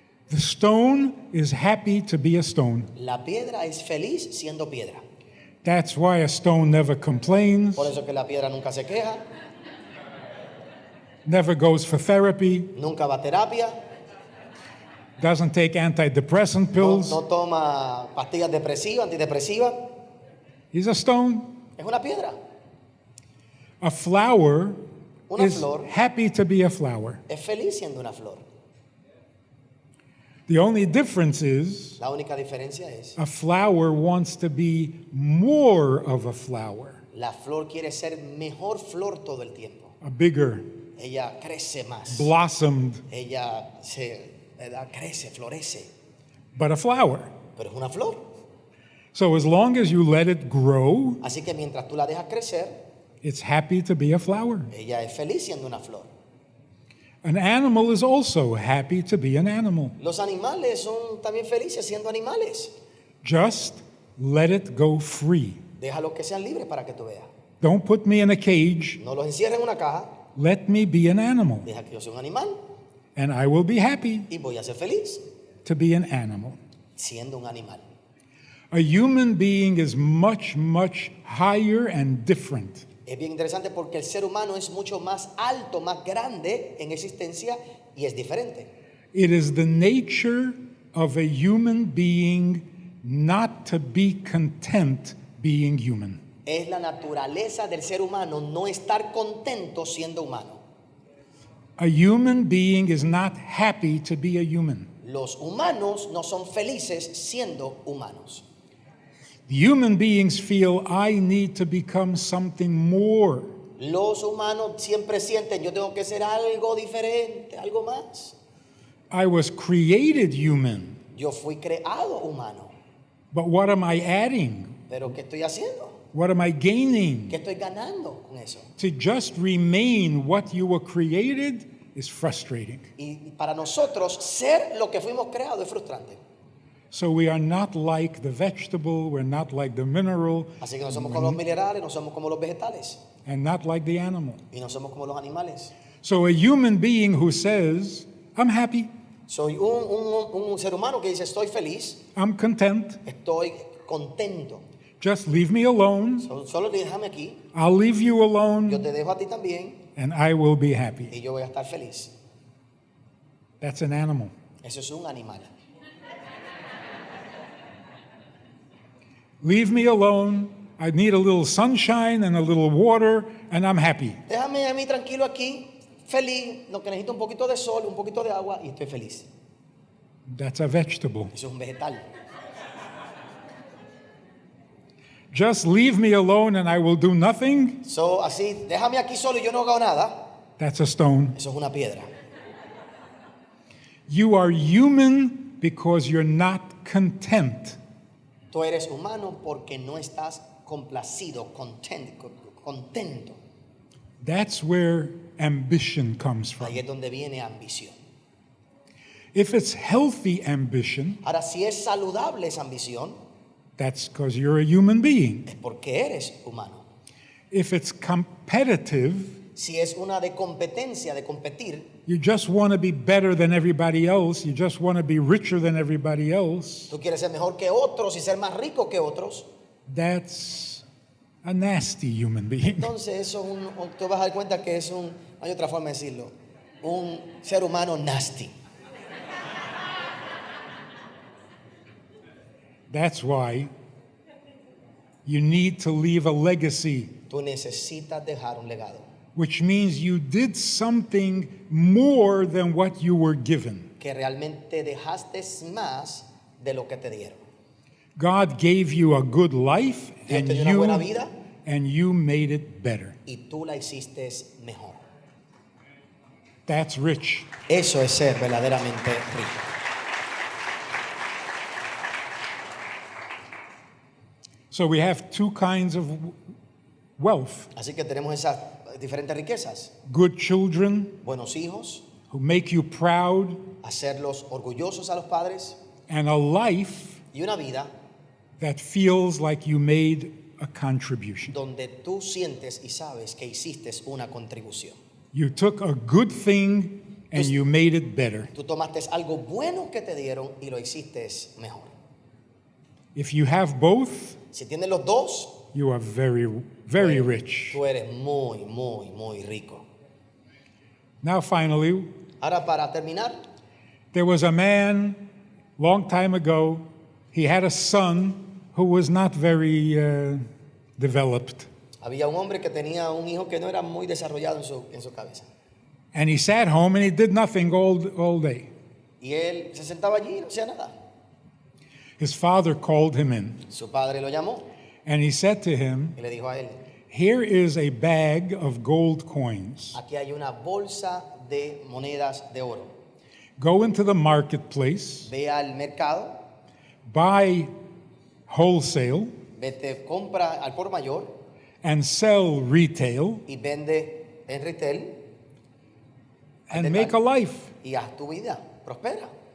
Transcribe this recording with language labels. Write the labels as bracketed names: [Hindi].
[English] The stone is happy to be a stone. [Spanish] La piedra es feliz siendo piedra. [English] That's why a stone never complains, [Spanish] Por eso que la piedra nunca se queja, [English] never goes for therapy, [Spanish] nunca va a terapia, [English] doesn't take antidepressant [Spanish] no, [English] pills. [Spanish] no toma pastillas depresivas, antidepresivas. [English] He's a stone. [Spanish] Es una piedra. [English] A flower [Spanish] Una [English] is [Spanish] flor [English] happy to be a flower. [Spanish] es feliz siendo una flor. [English] The only difference is [Spanish] La única diferencia es, [English] a flower wants to be more of a flower, [Spanish] la flor quiere ser mejor flor todo el tiempo. [English] a bigger, [Spanish] Ella crece más. [English] blossomed, [Spanish] Ella crece, florece. [English] but a flower. [Spanish] Pero es una flor. [English] So as long as you let it grow, [Spanish] Así que mientras tú la dejas crecer, [English] it's happy to be a flower. [Spanish] ella es feliz siendo una flor. [English] An animal is also happy to be an animal. [Spanish] Los animales son también felices siendo animales. [English] Just let it go free. [Spanish] Déjalos que sean libres para que tú veas. [English] Don't put me in a cage. [Spanish] No los encierres en una caja. [English] Let me be an animal, [Spanish] Deja que yo sea un animal [English] and I will be happy [Spanish] y voy a ser feliz [English] to be an animal. [Spanish] siendo un animal. [English] A human being is much, much higher and different. [Spanish] Es bien interesante porque el ser humano es mucho más alto, más grande en existencia y es diferente. [English] It is the nature of a human being not to be content being human. [Spanish] Es la naturaleza del ser humano no estar contento siendo humano. [English] A human being is not happy to be a human. [Spanish] Los humanos no son felices siendo humanos. [English] Human beings feel I need to become something more. [Spanish] Los humanos siempre sienten, yo tengo que ser algo diferente, algo más. [English] I was created human, [Spanish] Yo fui creado humano, [English] but what am I adding? [Spanish] pero ¿qué estoy haciendo? [English] What am I gaining? [Spanish] ¿Qué estoy ganando con eso? [English] To just remain what you were created is frustrating. [Spanish] Y para nosotros, ser lo que fuimos creados es frustrante. [English] So we are not like the vegetable, we're not like the mineral, [Spanish] Así que no somos como los minerales, no somos como los vegetales, [English] and not like the animal. [Spanish] y no somos como los animales. [English] So a human being who says, I'm happy, [Spanish] Soy un ser humano que dice, estoy feliz, [English] I'm content, [Spanish] estoy contento. [English] just leave me alone, [Spanish] Solo déjame aquí, [English] I'll leave you [Spanish] yo [English] alone, [Spanish] te dejo a ti también, [English] and I will be happy. [Spanish] y yo voy a estar feliz. [English] That's an animal. [Spanish] Eso es un animal. [English] Leave me alone, I need a little sunshine and a little water, and I'm happy. [Spanish] Déjame a mí tranquilo aquí, feliz, lo que necesito un poquito de sol, un poquito de agua, y estoy feliz. [English] That's a vegetable. [Spanish] Eso es un vegetal. [English] Just leave me alone and I will do nothing. [Spanish] Así, déjame aquí solo y yo no hago nada. [English] That's a stone. [Spanish] Eso es una piedra. [English] You are human because you're not content. [Spanish] Tú eres humano porque no estás complacido, contento. [English] That's where ambition comes from. [Spanish] Ahí es donde viene ambición. [English] If it's healthy ambition, [Spanish] Ahora, si es saludable esa ambición, [English] that's because you're a human being. [Spanish] es porque eres humano. [English] If it's competitive, [Spanish] Si es una de competencia, de competir, [English] you just want to be better than everybody else, you just want to be richer than everybody else, [Spanish] tú quieres ser mejor que otros y ser más rico que otros, [English] that's a nasty human being. [Spanish] entonces eso tú vas a dar cuenta que hay otra forma de decirlo, un ser humano nasty. [English] That's why you need to leave a legacy, [Spanish] Tú necesitas dejar un legado, [English] which means you did something more than what you were given. [Spanish] que realmente dejaste más de lo que te dieron. [English] God gave you a good life [Spanish] Dios te dio una buena vida [English] and you made it better. [Spanish] y tú la hiciste mejor. [English] That's rich. [Spanish] Eso es ser verdaderamente rico. [English] So we have two kinds of wealth. [Spanish] Así que tenemos esas diferentes riquezas. [English] Good children [Spanish] Buenos hijos, [English] who make you proud, [Spanish] hacerlos orgullosos a los padres [English] and a life [Spanish] y una vida [English] that feels like you made a contribution. [Spanish] donde tú sientes y sabes que hiciste una contribución. [English] You took a good thing and you made it better. [Spanish] Tú tomaste algo bueno que te dieron y lo hiciste mejor. [English] If you have both, [Spanish] Si tienes los dos, [English] you are very, very rich. [Spanish] tú eres muy, muy, muy rico. [English] Now finally, [Spanish] Ahora, para terminar, [English] there was a man long time ago. He had a son who was not very developed. [Spanish] había un hombre que tenía un hijo que no era muy desarrollado en su cabeza. [English] And he sat home and he did nothing all day. [Spanish] Y él se sentaba allí y no hacía nada. [English] His father called him in [Spanish] Su padre lo llamó [English] and he said to him, [Spanish] y le dijo a él, [English] "Here is a bag of gold coins. [Spanish] aquí hay una bolsa de monedas de oro. [English] Go into the marketplace, [Spanish] Ve al mercado, [English] buy wholesale, [Spanish] vete, compra al por mayor [English] and sell retail, [Spanish] y vende en retail [English] and make a life." [Spanish] y haz tu vida, prospera.